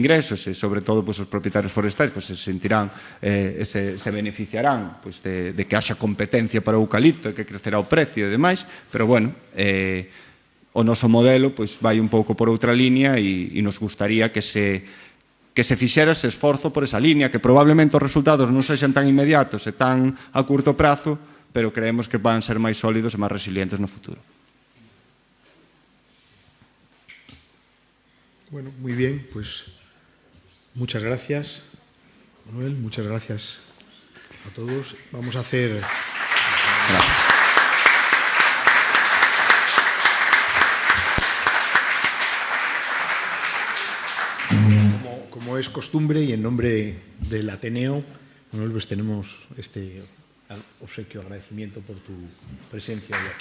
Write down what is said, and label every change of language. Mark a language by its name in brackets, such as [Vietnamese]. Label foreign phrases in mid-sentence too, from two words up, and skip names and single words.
[Galician] e sobre todo os propietarios forestais se sentirán, se beneficiarán de que haxa competencia para o eucalipto e que crecerá o precio e demais, pero bueno, o noso modelo vai un pouco por outra línea e nos gustaría que se fixera ese esforzo por esa línea, que probablemente os resultados non sexan tan inmediatos e tan a curto prazo, pero creemos que van ser máis sólidos e máis resilientes no futuro. [Spanish] Bueno, muy bien, pues muchas gracias, Manuel, muchas gracias a todos. Vamos a hacer... Gracias. Como es costumbre y en nombre del Ateneo, Manuel, pues tenemos obsequio, agradecimiento por tu presencia hoy aquí.